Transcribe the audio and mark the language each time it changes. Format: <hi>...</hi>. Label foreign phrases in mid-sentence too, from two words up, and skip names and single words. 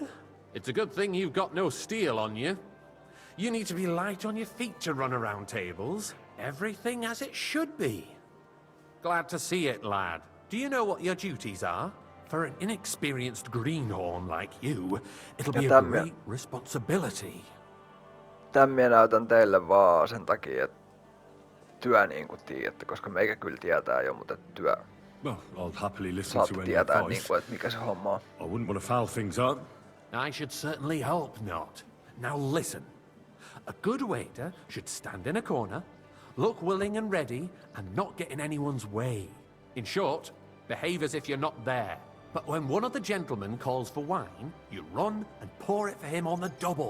<en>It's a good thing you've got no steel on you. You need to be light on your feet to run around tables. Everything as it should be. Glad to see it, lad. Do you know what your duties are? For an inexperienced greenhorn like you, it'll be a great responsibility.</en> <fi>Tän minä näytän teille vaan sen takia, että työ niinku tiedätte, koska meikä kyllä tietää jo, mutta työ</fi> <en>Well, I'll happily listen</en> <fi>saatte</fi> <en>to any</en> <fi>tietää</fi> <en>advice.</en> <fi>niinku, että mikä se homma on.</fi> <en>I wouldn't want to foul things up. I should certainly hope not. Now listen. A good waiter should stand in a corner, look willing and ready, and not get in anyone's way. In short, behave as if you're not there. But when one of the gentlemen calls for wine, you run and pour it for him on the double.</en>